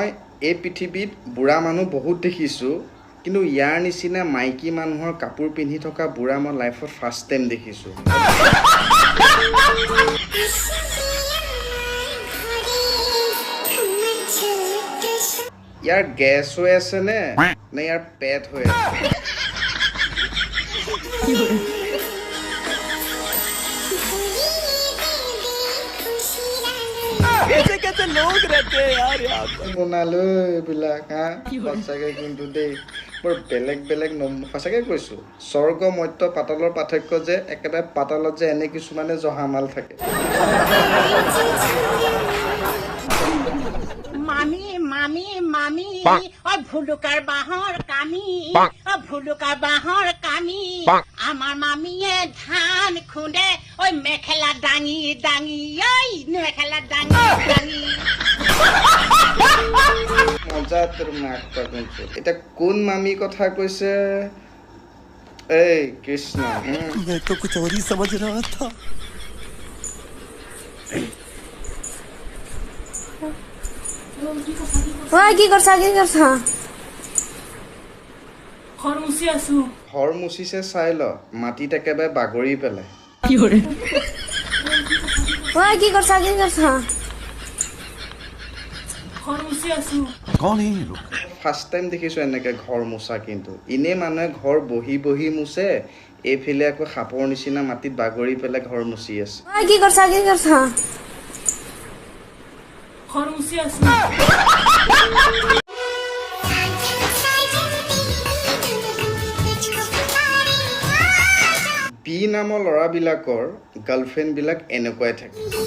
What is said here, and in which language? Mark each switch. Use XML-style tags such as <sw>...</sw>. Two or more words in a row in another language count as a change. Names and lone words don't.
<as>এই পৃথিৱীত বুঢ়া মানুহ বহুত দেখিছোঁ কিন্তু ইয়াৰ নিচিনা মাইকী মানুহৰ কাপোৰ পিন্ধি থকা বুঢ়া মই লাইফত</as> <en>first time</en> <as>দেখিছোঁ ইয়াৰ গেছ হৈ আছে নে ইয়াৰ পেট হৈ আছে</as> <hi>कैसे कैसे लोग रहते हैं यार यहाँ पर</hi> <as>বনালো এইবিলাক হা সঁচাকৈ কিন্তু দেই বৰ বেলেগ বেলেগ সঁচাকৈ কৈছোঁ স্বৰ্গ মৰ্ত্য পাতালৰ পাৰ্থক্য যে একেবাৰে পাতালত যে এনে কিছুমানে জহামাল থাকে মামি মামি মামি ও ভুলুকাৰ বাহৰ কামি ও ভুলুকাৰ বাহৰ কামি আমাৰ মামীয়ে ধান খুন্দে ঐ মেখেলা দাঙি দাঙি ঐ মেখেলা দাঙি দাঙি মজা তোৰ মাক কিন্তু এতিয়া কোন মামী কথা কৈছে এই কৃষ্ণ</as> <hi>मैं तो कुछ और ही समझ रहा था</hi> <as>কি করছা ঘৰ মুচি আছো ঘৰ মুচিছে চাই ল মাটিত একেবাৰে বাগৰি পেলাই কি করছা ঘৰ মুচি আছো</as> <hi>कौन है ये लोग</hi> <en>first time</en> <as>দেখিছোঁ এনেকৈ ঘৰ মোচা কিন্তু এনেই মানুহে ঘৰ বহি বহি মোচে এইফালে আকৌ সাপৰ নিচিনা মাটিত বাগৰি পেলাই ঘৰ মুচি আছে কি করছা ঘৰ মুচি আছো বি নামৰ ল'ৰাবিলাকৰ গাৰ্লফ্ৰেণ্ডবিলাক এনেকুৱাই থাকে</as>